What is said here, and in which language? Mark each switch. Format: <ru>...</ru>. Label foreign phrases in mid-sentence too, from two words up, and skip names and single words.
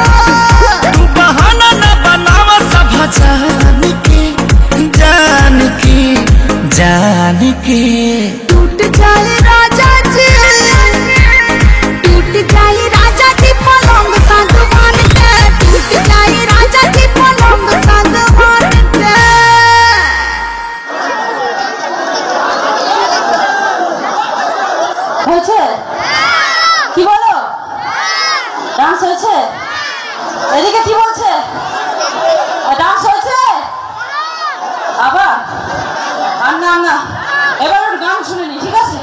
<bho>तू बहाना न बनावा सब जान के जान के जान के। टूट जाए राजा जी, टूट जाए राजा जी पलंग सागवान के, टूट जाए राजा जी पलंग सागवान के।</bho> <bn>হয়েছে কি বলো? ডান্স হয়েছে? এদিকে কি বলছে? ডান্স হয়েছে? আবার আর না না, এবার একটু গান শুনে নি, ঠিক আছে?</bn>